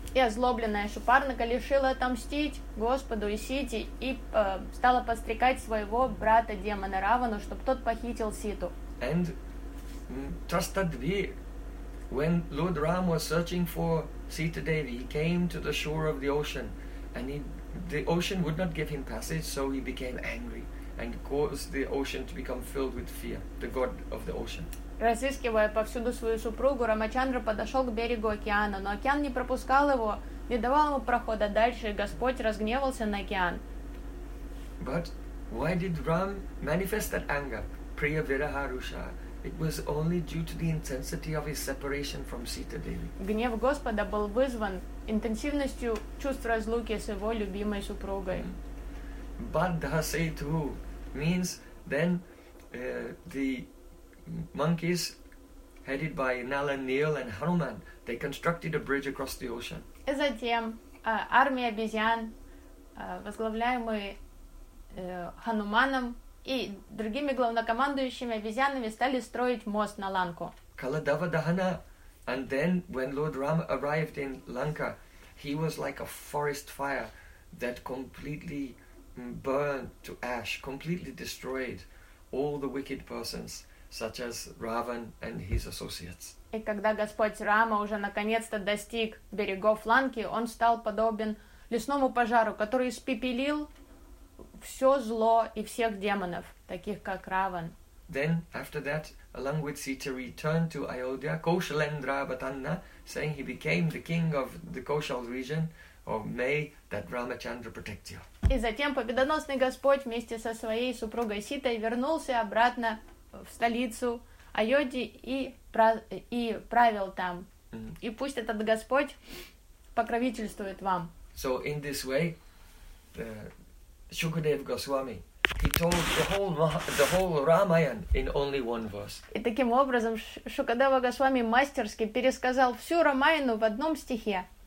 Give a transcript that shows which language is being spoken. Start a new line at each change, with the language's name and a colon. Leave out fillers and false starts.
Russian: И озлобленная Шупарнака решила отомстить Господу и Сите и стала подстрекать своего брата демона Равану, чтобы тот похитил Ситу.
English: And Trastadvi, when Lord Ram was searching for Sita Devi, he came to the shore of the ocean, and the ocean would not give him passage, so he became angry and caused the ocean to become filled with fear, the god of the ocean.
Russian: Разыскивая повсюду свою супругу, Рамачандра подошел к берегу океана, но океан не пропускал его, не давал ему прохода дальше, и Господь разгневался на океан.
English: But why did Ram manifest that anger, Priya Viraharusha? It was only due to the intensity of his separation from Sita Devi.
Russian: Гнев Господа был вызван интенсивностью чувств разлуки с его любимой супругой.
English: Baddha Setu means then the monkeys headed by Nala Neel and Hanuman, they constructed a bridge across the ocean.
Russian: И затем армия обезьян, возглавляемые Хануманом и другими главнокомандующими обезьянами, стали строить мост на Ланку.
English: Kaladava Dahana, and then when Lord Rama arrived in Lanka, he was like a forest fire that completely burned to ash, completely destroyed all the wicked persons, such as Ravan and his associates.
Russian: И когда Господь Рама уже наконец-то достиг берегов Ланки, он стал подобен лесному пожару, который испепелил все зло и всех демонов, таких как Раван.
English: Then after that, along with Sita, returned to Ayodhya, Kaushalendra Avatanna, saying he became the king of the Kaushal region, or may that Ramachandra protect you.
Russian: И затем победоносный Господь вместе со своей супругой Ситой вернулся обратно в столицу Айоди и правил там. Mm-hmm. И пусть этот Господь покровительствует вам.
English: So in this way, Shukadev Goswami, he told the whole Ramayana in only one verse.
Russian: И таким образом Шукадева Госвами мастерски пересказал всю Рамаяну в одном стихе.